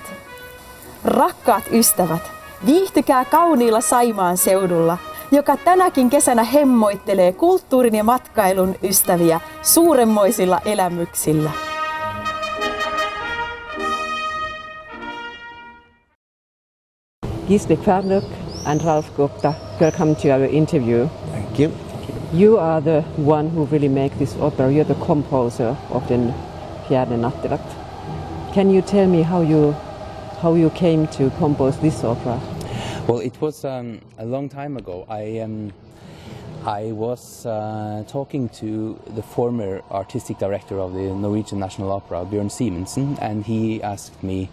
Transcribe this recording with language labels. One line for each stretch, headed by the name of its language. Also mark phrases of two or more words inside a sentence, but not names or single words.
Finnish: Rakkaat ystävät, viihtykää kauniilla Saimaan seudulla, joka tänäkin kesänä hemmoittelee kulttuurin ja matkailun ystäviä suuremmoisilla elämyksillä.
English: Gisle Kverndokk and Ralf Gupta, welcome to our interview. Thank you. You are the one who really make this opera. You're the composer of Den fjerde, nattevakt. Can you tell me how you came to compose this opera? Well, it was a long time ago. I was talking to the former artistic director of the Norwegian National Opera, Bjørn Simensen, and he asked me.